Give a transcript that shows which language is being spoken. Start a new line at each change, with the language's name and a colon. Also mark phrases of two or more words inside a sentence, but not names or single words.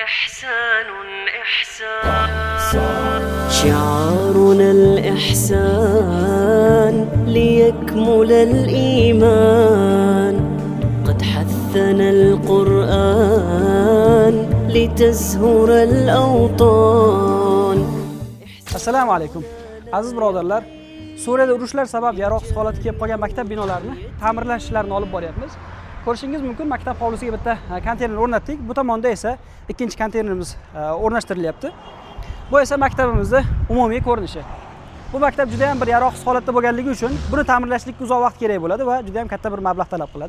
Arabic: إحسان شعارنا الإحسان ليكمل الإيمان قد حثنا القرآن لتزهر الأوطان. السلام عليكم.
Uzbek: Aziz birodarlar, Suriyada urushlar sabab yaroqsiz holatga kelib qolgan maktab binolarini ta'mirlash ishlarini olib boryapmiz. Ko'rishingiz mumkin, maktab hovlisiga bitta konteyner o'rnatdik. Bu tomonda esa ikkinchi konteynerimiz o'rnashtirilyapti. Bu esa maktabimizning umumiy ko'rinishi. Bu maktab juda ham bir yaroqsiz holatda bo'lganligi uchun buni ta'mirlashlikka uzoq vaqt kerak bo'ladi va juda ham katta bir mablag' talab qiladi.